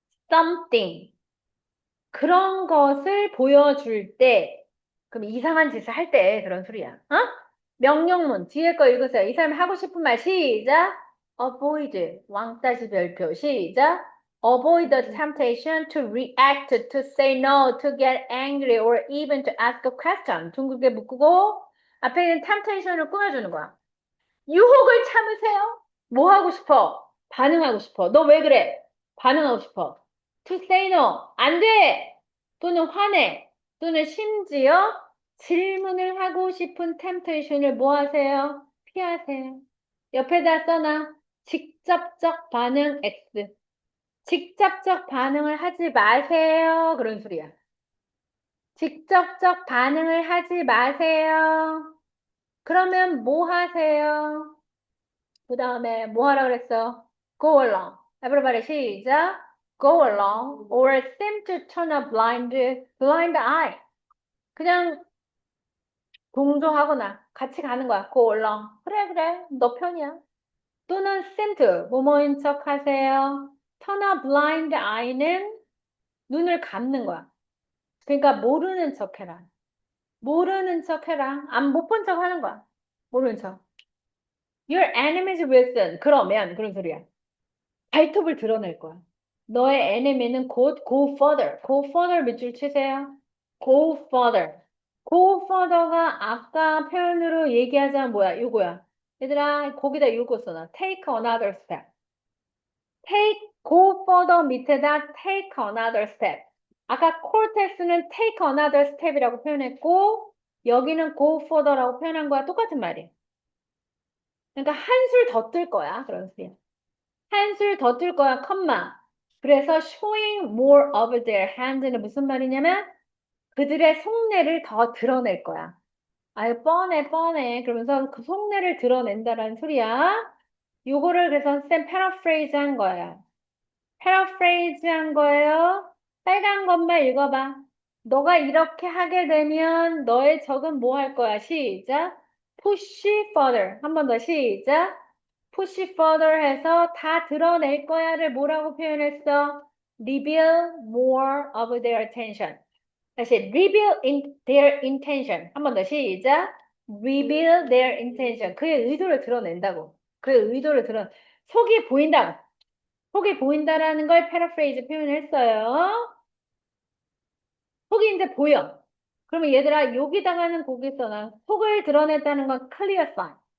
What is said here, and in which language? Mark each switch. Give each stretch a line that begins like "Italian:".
English: something.
Korean: 그런 것을 보여줄 때, 그럼 이상한 짓을 할 때 그런 소리야. 어? 명령문, 뒤에 거 읽으세요. 이 사람이 하고 싶은 말, 시작. avoid, 왕따시 별표, 시작.
English: avoid the temptation to react, to say no, to get angry, or even to ask a question.
Korean: 둥글게 묶고, 앞에 있는 temptation을 꾸며주는 거야. 유혹을 참으세요. 뭐 하고 싶어? 반응하고 싶어. 너 왜 그래? 반응하고 싶어.
English: To say no.
Korean: 안 돼! 또는 화내. 또는 심지어 질문을 하고 싶은 템테이션을 뭐 하세요? 피하세요. 옆에다 써놔. 직접적 반응 X. 직접적 반응을 하지 마세요. 그런 소리야. 직접적 반응을 하지 마세요. 그러면 뭐 하세요? 그 다음에 뭐 하라 그랬어?
English: Go along.
Korean: Everybody 시작.
English: Go along or seem to turn a blind eye.
Korean: 그냥 동조하거나 같이 가는 거야.
English: Go along.
Korean: 그래. 너 편이야. 또는 seem to, 뭐뭐인 척 하세요. turn a blind eye는 눈을 감는 거야. 그러니까 모르는 척 해라. 모르는 척 해라. 못 본 척 하는 거야. 모르는 척.
English: Your enemies will soon.
Korean: 그러면 그런 소리야. 발톱을 드러낼 거야. 너의 enemy는 곧 go further. go further 밑줄 치세요.
English: go further.
Korean: go further가 아까 표현으로 얘기하자면 뭐야? 요거야. 얘들아, 거기다 요거 써놔.
English: take another step. go further
Korean: 밑에다
English: take another step.
Korean: 아까 cortex는
English: take another step
Korean: 이라고 표현했고, 여기는
English: go further
Korean: 라고 표현한 거야. 똑같은 말이야. 그러니까 한술 더 뜰 거야. 그런 소리야. 한술 더 뜰 거야, 컴마. 그래서
English: showing more of their hands
Korean: 는 무슨 말이냐면 그들의 속내를 더 드러낼 거야. 아유, 뻔해. 그러면서 그 속내를 드러낸다라는 소리야. 요거를 그래서 쌤 paraphrase 한 거예요. paraphrase 한 거예요. 빨간 것만 읽어봐. 너가 이렇게 하게 되면 너의 적은 뭐 할 거야? 시작.
English: push further.
Korean: 한 번 더 시작. push further 해서 다 드러낼 거야를 뭐라고 표현했어?
English: reveal more of their attention.
Korean: 다시
English: reveal their intention.
Korean: 한 번 더 시작.
English: reveal their intention.
Korean: 그의 의도를 드러낸다고. 그의 의도를 속이 보인다고. 속이 보인다라는 걸 paraphrase 표현했어요. 속이 이제 보여. 그러면 얘들아 여기다가는 거기 써놔. 속을 드러냈다는 건 clear sign.